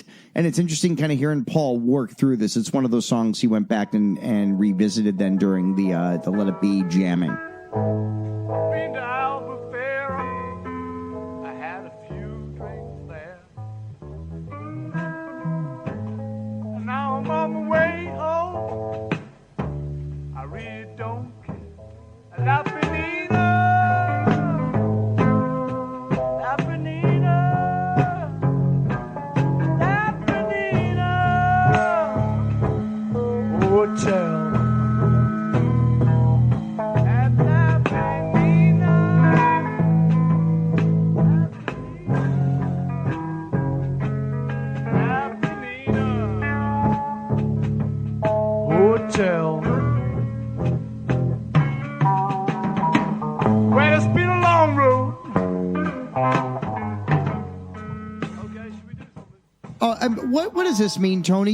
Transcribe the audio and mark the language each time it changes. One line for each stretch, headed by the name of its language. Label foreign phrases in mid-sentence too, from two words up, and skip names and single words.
English: And it's interesting kind of hearing Paul work through this. It's one of those songs he went back and revisited then during the Let It Be jamming. Been to Albufeira, I had a few drinks there. And now I'm on my way home. I really don't care. La Penina, La Penina, La Penina, hotel. At La Penina, La Penina, hotel. Well, it's been a long road. What does this mean, Tony?